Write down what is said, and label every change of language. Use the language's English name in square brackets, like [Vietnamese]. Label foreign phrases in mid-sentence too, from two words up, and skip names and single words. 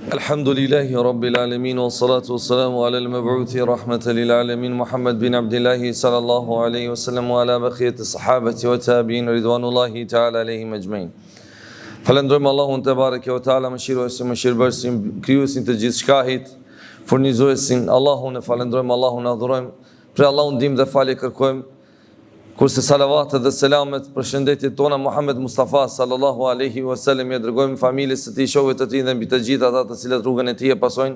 [Arabic] الحمد لله رب العالمين والصلاة والسلام على المبعوث رحمة للعالمين محمد بن عبد الله صلى الله عليه وسلم وعلى بقية الصحابة والتابعين رضوان الله تعالى عليهم أجمعين. [Albanian] Falendrojmë Allahun [Arabic] تبارك وتعالى, [Albanian] mëshiruesin, mëshirbërësin, krijuesin të gjithë shkahit, furnizuesin. Allahun e falendrojmë, Allahun e adhurojmë, për Allahun ndihmë dhe falje kërkojmë. Kurse salavatet dhe selamet për shëndetjet tona Muhammed Mustafa [Arabic] صلى الله عليه وسلم [Albanian] ja dërgojmë familjes së tij, shokëve të tij dhe mbi të gjithë ata të cilët rrugën e tij e pasojnë.